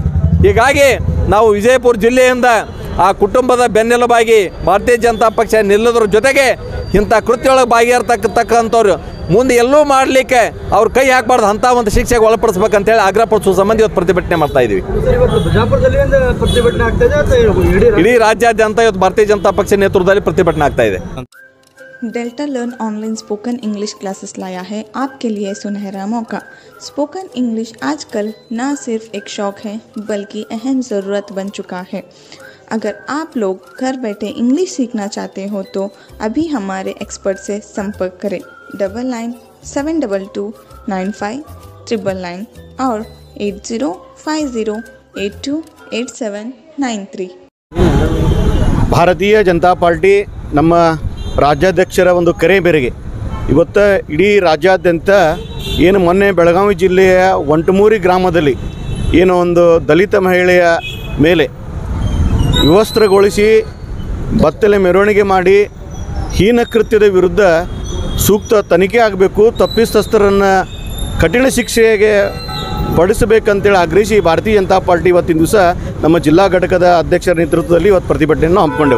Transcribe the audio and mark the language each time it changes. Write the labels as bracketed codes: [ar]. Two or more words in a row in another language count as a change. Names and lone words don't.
[kn] ಹೀಗಾಗಿ ನಾವು ವಿಜಯಪುರ ಜಿಲ್ಲೆಯಿಂದ ಆ ಕುಟುಂಬದ ಬೆನ್ನೆಲುಬಾಗಿ ಭಾರತೀಯ ಜನತಾ ಪಕ್ಷ ನಿಲ್ಲೋದ್ರ ಜೊತೆಗೆ ಇಂಥ ಕೃತ್ಯೊಳಗೆ ಭಾಗಿಯಾಗಿರ್ತಕ್ಕಂಥವ್ರು ಮುಂದೆ ಎಲ್ಲೂ ಮಾಡಲಿಕ್ಕೆ ಅವ್ರ ಕೈ ಹಾಕಬಾರ್ದು, ಅಂಥ ಒಂದು ಶಿಕ್ಷೆಗೆ ಒಳಪಡಿಸ್ಬೇಕಂತೇಳಿ ಆಗ್ರಹಪಡಿಸುವ ಸಂಬಂಧ ಇವತ್ತು ಪ್ರತಿಭಟನೆ ಮಾಡ್ತಾ ಇದ್ದೀವಿ। ಇಡೀ ರಾಜ್ಯಾದ್ಯಂತ ಇವತ್ತು ಭಾರತೀಯ ಜನತಾ ಪಕ್ಷ ನೇತೃತ್ವದಲ್ಲಿ ಪ್ರತಿಭಟನೆ ಆಗ್ತಾ ಇದೆ। [hi] डेल्टा लर्न [en] online spoken English classes [hi] लाया है आपके लिए सुनहरा मौका। [en] spoken English [hi] आजकल न सिर्फ एक शौक है बल्कि अहम ज़रूरत बन चुका है। अगर आप लोग घर बैठे इंग्लिश सीखना चाहते हो तो अभी हमारे एक्सपर्ट से संपर्क करें 9972295999 और 8050828793। [kn] ಭಾರತೀಯ ಜನತಾ ಪಾರ್ಟಿ ನಮ್ಮ ರಾಜ್ಯಾಧ್ಯಕ್ಷರ ಒಂದು ಕರೆ ಮೇರೆಗೆ ಇವತ್ತು ಇಡೀ ರಾಜ್ಯಾದ್ಯಂತ ಏನು ಮೊನ್ನೆ ಬೆಳಗಾವಿ ಜಿಲ್ಲೆಯ ವಂಟಮೂರಿ ಗ್ರಾಮದಲ್ಲಿ ಏನೋ ಒಂದು ದಲಿತ ಮಹಿಳೆಯ ಮೇಲೆ ವಿವಸ್ತ್ರಗೊಳಿಸಿ ಬತ್ತಲೆ ಮೆರವಣಿಗೆ ಮಾಡಿ ಹೀನ ಕೃತ್ಯದ ವಿರುದ್ಧ ಸೂಕ್ತ ತನಿಖೆ ಆಗಬೇಕು, ತಪ್ಪಿತಸ್ಥರನ್ನು ಕಠಿಣ ಶಿಕ್ಷೆಗೆ ಪಡಿಸಬೇಕಂತೇಳಿ ಆಗ್ರಹಿಸಿ ಭಾರತೀಯ ಜನತಾ ಪಾರ್ಟಿ ಇವತ್ತಿನ ದಿವಸ ನಮ್ಮ ಜಿಲ್ಲಾ ಘಟಕದ ಅಧ್ಯಕ್ಷರ ನೇತೃತ್ವದಲ್ಲಿ ಇವತ್ತು ಪ್ರತಿಭಟನೆಯನ್ನು ಹಮ್ಮಿಕೊಂಡೆವು।